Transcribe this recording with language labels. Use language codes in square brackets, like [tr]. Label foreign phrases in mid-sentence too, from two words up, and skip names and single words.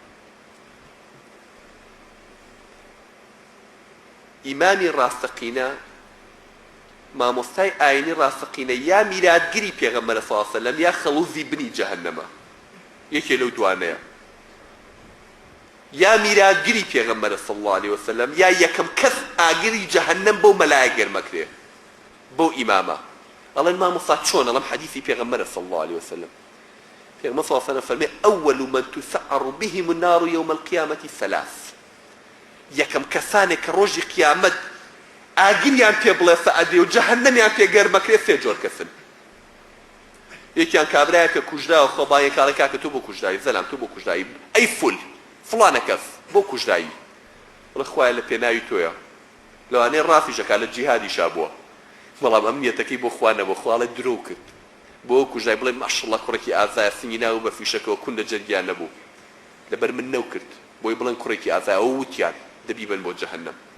[ckb] ئیمامی ڕاستەقینە مامۆستای ئاینی ڕاستەقینە یا میراتگری پێغەمبەر [ar] صلی الله علیه و سلم [ckb] یا خەڵوزی بنی جەهەنەمە یەکێ لەو دوانەیە یا میراتگری پێغەمبەر [ar] صلی الله علیه و سلم [ckb] یا یەکەم کەس ئاگری جەهەنەم بۆ مەلایە گەرمەکرێ بۆ ئیمامە ئەڵێن مامۆستا چۆن ئەڵێم حەدیثی پێغەمبەر [ar] صلی الله علیه و سلم [ckb] پێغەمبەر [ar] صلی الله علیه و سلم [ckb] فەرمێ [ar] ئەوەل من تسعر بهم النار يوم القيامة ثلاث [ckb] یەکەم کەسانێک کە ڕۆژی قیامەت ئاگریان پێ بڵێ سەعەدێ و جەهەنەمیان پێ گەرمەکرێ سێ جۆر کەسن. یەکیان کابرایە کە کوژراوە خۆبایە کاڵێ کاکە تۆ بۆ کوژرایی زەلام تۆ بۆ کوژرایی ئەی فول فڵانە کەس بۆ کوژرایی بڵێ خوایە لە پێناوی تۆیە لەوانەیە ڕافیشەکە لە جیهادیشا بووە بەڵام ئەم نیەتەکەی بۆ خوا نەبوو خواڵێ درۆ کرد بۆ کوژرای بڵێ ماشەڵڵا کوڕێکی ئازایە سنگی ناو بە فیشەکەەوە کون لە جەرگیان نەبوو لەبەر من نەو کرد بۆی بڵێن کوڕێکی ئازایە ئەو وتیان دەبیبن بۆ جەهەنەم.